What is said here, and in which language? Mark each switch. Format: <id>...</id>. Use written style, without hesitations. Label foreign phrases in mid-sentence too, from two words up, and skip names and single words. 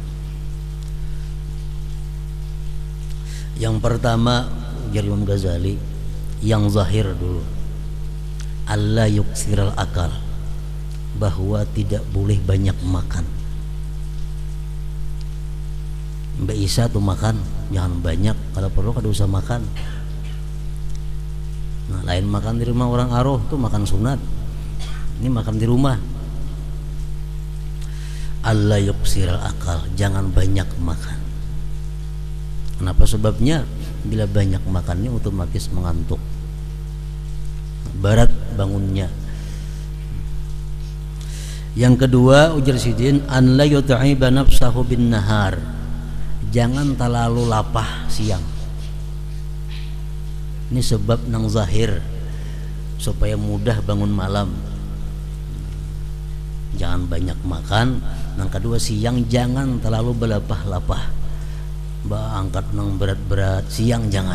<bjn>Yang pertama, ujar Imam Ghazali, yang zahir dulu,</bjn> <ar>ألا يكثر الأكل,</ar> <bjn>bahwa tidak boleh banyak makan. Mbak Isa tuh makan jangan banyak, kalau perlu kada usah makan. Nah, lain makan di rumah orang aroh tuh makan sunat, ini makan di rumah.</bjn> <ar>الله يكثر الأكل,</ar> <bjn>jangan banyak makan. Kenapa? Sebabnya bila banyak makannya otomatis mengantuk, berat bangunnya. Yang kedua, ujar Sidin,</bjn> <ar>أن لا يتعب نفسه بالنهار,</ar> <bjn>jangan terlalu lapah siang. Ini sebab nang zahir supaya mudah bangun malam. Jangan banyak makan. Yang kedua, siang jangan terlalu berlapah-lapah, angkat nang berat-berat siang jangan.</bjn>